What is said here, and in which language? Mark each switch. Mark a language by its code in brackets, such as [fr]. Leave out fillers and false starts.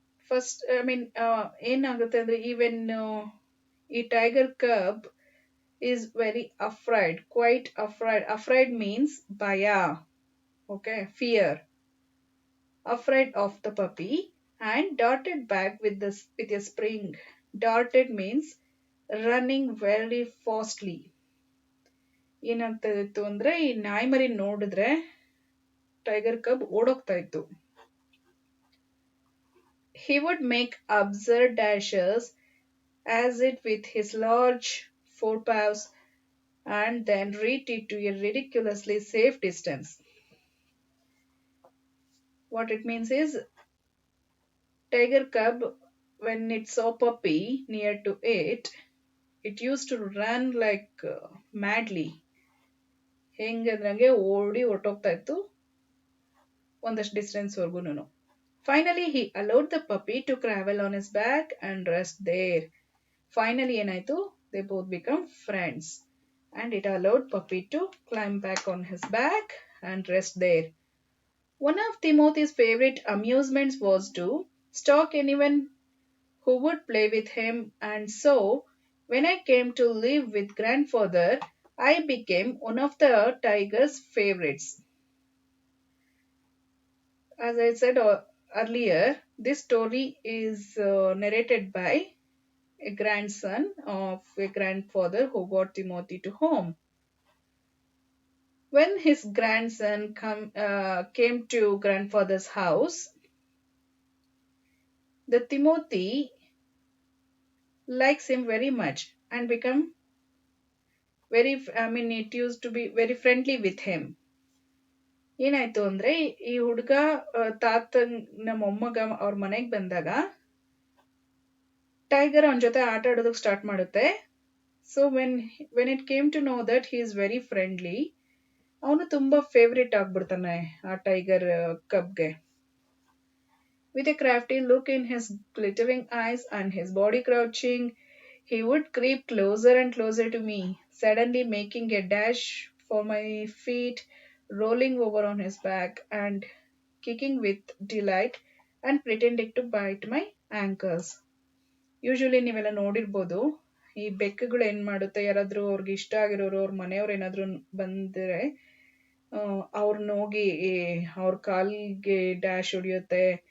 [en] First, I mean, [kn] ಏನಾಗುತ್ತೆ ಅಂದ್ರೆ [en] even a tiger cub is very afraid, quite afraid. Afraid means baya, okay, fear. Afraid of the puppy and darted back with with a spring. Darted means running very fastly. [kn] ಏನಾಗ್ತಾ ಇತ್ತು ಅಂದ್ರೆ ಈ ನಾಯಿ ಮರಿ ನೋಡಿದ್ರೆ tiger ಕಬ್ ಓಡೋಗ್ತಾ ಇತ್ತು. [en] He would make absurd dashes as it with his large forepaws and then retreat to a ridiculously safe distance. What it means is tiger cub when it saw puppy near to it, it used to run like madly. [kn] ಹೆಂಗಂದ್ರಂಗೆ ಓಡಿ ಹೊರ್ಟೋಗ್ತಾ ಇತ್ತು ಒಂದಷ್ಟು distance ವರ್ಗುನು. [en] Finally, he allowed the puppy to travel on his back and rest there. Finally, [kn] ಏನಾಯ್ತು? [en] They both become friends. And it allowed puppy to climb back on his back and rest there. One of Timothy's favorite amusements was to stalk anyone who would play with him, and so when I came to live with grandfather, I became one of the tiger's favorites. As I said earlier, this story is narrated by a grandson of a grandfather who got Timothy to home. When his grandson came to grandfather's house, the Timothy likes him very much and become it used to be very friendly with him. [kn] ಏನಾಯ್ತು ಅಂದ್ರೆ ಈ ಹುಡುಗ ತಾತನ್ ನಮ್ಮ ಮೊಮ್ಮಗ ಅವ್ರ ಮನೆಗ್ ಬಂದಾಗ ಟೈಗರ್ ಅವನ ಜೊತೆ ಆಟ ಆಡೋದಕ್ಕೆ ಸ್ಟಾರ್ಟ್ ಮಾಡುತ್ತೆ. [en] so when it came to know that he is very friendly, [kn] ಅವನು ತುಂಬಾ ಫೇವ್ರೇಟ್ ಆಗ್ಬಿಡ್ತಾನೆ ಆ tiger ಕಬ್ಗೆ. [en] With a crafty look in his glittering eyes and his body crouching, he would creep closer and closer to me, suddenly making a dash for my feet, rolling over on his back and kicking with delight and pretending to bite my ankles. [kn] Usually ನೀವೆಲ್ಲ ನೋಡಿರ್ಬೋದು, ಈ ಬೆಕ್ಕುಗಳು ಏನ್ ಮಾಡುತ್ತೆ, ಯಾರಾದ್ರೂ ಅವ್ರಿಗೆ ಇಷ್ಟ ಆಗಿರೋರು ಅವ್ರ ಮನೆಯವ್ರು ಏನಾದ್ರು ಬಂದ್ರೆ ಅವ್ರನ್ನ ಹೋಗಿ ಅವ್ರ ಕಾಲ್ಗೆ ಡ್ಯಾಶ್ ಹೊಡಿಯುತ್ತೆ.